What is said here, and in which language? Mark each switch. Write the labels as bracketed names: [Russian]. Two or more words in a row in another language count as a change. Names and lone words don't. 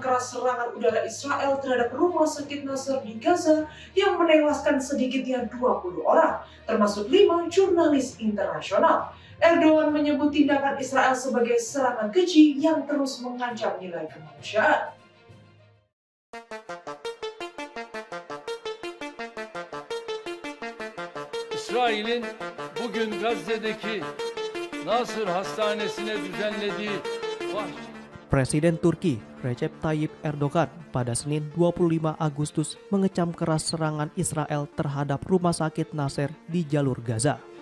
[Indonesian] keras serangan udara Israel terhadap rumah sakit Nasser di Gaza yang menewaskan sedikitnya 20 orang, termasuk 5 jurnalis internasional. Erdogan menyebut tindakan Israel sebagai serangan keji yang terus mengancam nilai kemanusiaan. [Turkish] İsrail'in bugün Gazze'deki Nasır Hastanesi'ne düzenlediği [Indonesian] Presiden Turki Recep Tayyip Erdogan pada Senin 25 Agustus mengecam keras serangan Israel terhadap rumah sakit Nasser di jalur Gaza.